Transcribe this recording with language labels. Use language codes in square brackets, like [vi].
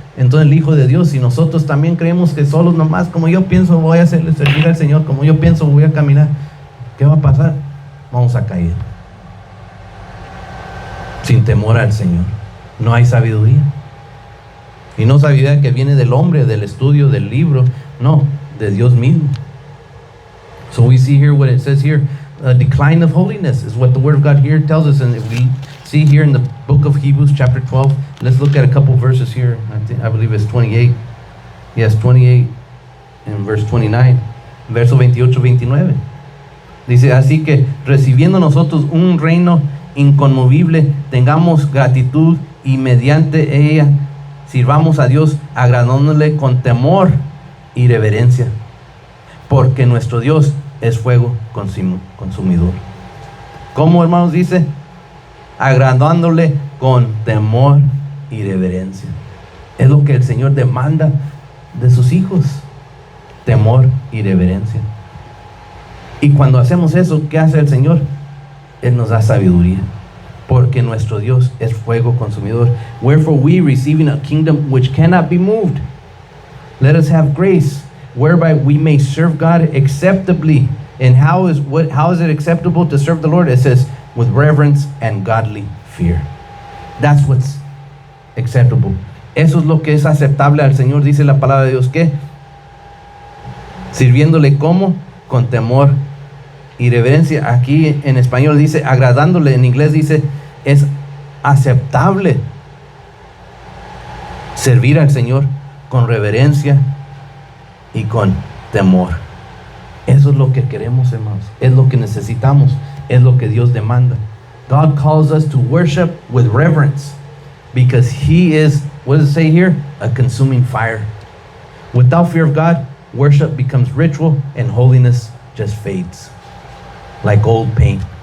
[es] Entonces el Hijo de Dios, si nosotros también creemos que solos nomás, como yo pienso voy a servir al Señor, como yo pienso voy a caminar, ¿qué va a pasar? Vamos a caer. Sin temor al Señor. No hay sabiduría. Y no sabiduría que viene del hombre, del estudio, del libro. No, de Dios mismo. [en] So we see here what it says here. A decline of holiness is what the Word of God here tells us. And if we see here in the book of Hebrews chapter 12, let's look at a couple verses here. I believe it's 28. Yes, 28 and verse 29. [es] Verso 28, 29. Dice, así que recibiendo nosotros un reino inconmovible, tengamos gratitud y mediante ella sirvamos a Dios agradándole con temor y reverencia, porque nuestro Dios es fuego consumidor. ¿Cómo, hermanos, dice? Agradándole con temor y reverencia. Es lo que el Señor demanda de sus hijos, temor y reverencia. Y cuando hacemos eso, ¿qué hace el Señor? Él nos da sabiduría, porque nuestro Dios es fuego consumidor. [en] Wherefore we, receiving a kingdom which cannot be moved, let us have grace whereby we may serve God acceptably. And how is it acceptable to serve the Lord? It says with reverence and godly fear. That's what's acceptable. [es] Eso es lo que es aceptable al Señor, dice la palabra de Dios. ¿Qué? Sirviéndole como con temor y reverencia. Aquí en español dice agradándole, en inglés dice es aceptable servir al Señor con reverencia y con temor. Eso es lo que queremos, hermanos. Es lo que necesitamos. Es lo que Dios demanda. [en] God calls us to worship with reverence because He is, what does it say here? A consuming fire. Without fear of God, worship becomes ritual and holiness just fades like old paint.